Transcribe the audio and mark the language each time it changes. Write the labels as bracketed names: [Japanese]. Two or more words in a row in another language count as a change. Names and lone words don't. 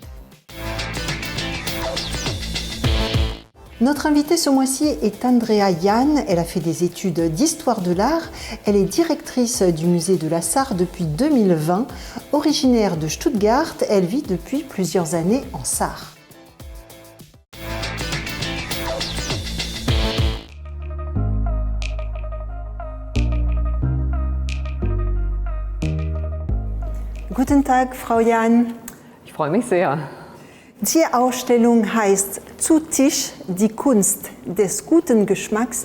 [French] Notre invitée ce mois-ci est Andrea Jahn. Elle a fait des études d'histoire de l'art. Elle est directrice du musée de la Sarre depuis 2020. Originaire de Stuttgart, elle vit depuis plusieurs années en Sarre. [German] Guten Tag, Frau Jahn. Ich freue mich sehr. Die Ausstellung heißt Zu Tisch, die Kunst des guten Geschmacks.